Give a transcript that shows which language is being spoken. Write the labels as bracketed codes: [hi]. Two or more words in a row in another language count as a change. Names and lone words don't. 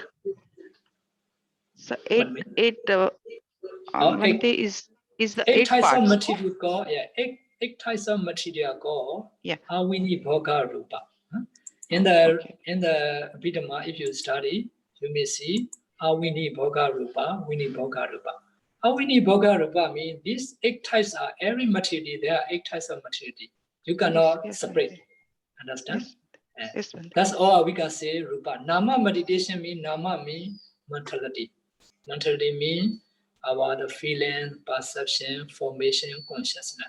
[en] So 8 is the 8 types parts. of material called, 8 types of material called [pi] Avini Bhoga Rupa. [en] In the Abhidhamma, if you study, you may see [pi] Avini Bhoga Rupa, Vini Bhoga Rupa. Avini Bhoga Rupa [en] means these 8 types are every material, there are 8 types of material. You cannot separate. Understand? Yes. That's all we can say Rupa. Nama meditation means Nama means mentality. Mentality means the feeling, perception, formation, consciousness.